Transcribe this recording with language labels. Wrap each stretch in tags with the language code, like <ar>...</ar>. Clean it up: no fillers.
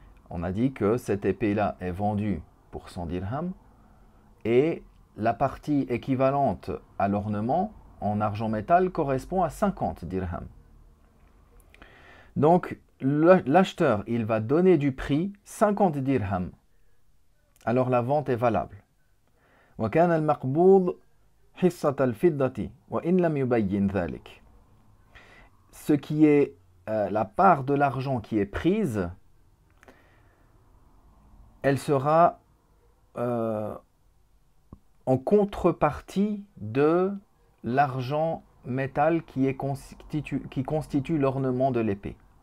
<fr>On a dit que cette épée-là est vendue pour 100 dirhams et la partie équivalente à l'ornement en argent métal correspond à 50 dirhams. Donc l'acheteur, il va donner du prix 50 dirhams. Alors la vente est valable.</fr> <ar>وكان المقبوض حصة الفضة وإن لم يبين ذلك.</ar> <fr>Ce qui est la part de l'argent qui est prise, elle sera en contrepartie de l'argent métal qui constitue l'ornement de l'épée.</fr>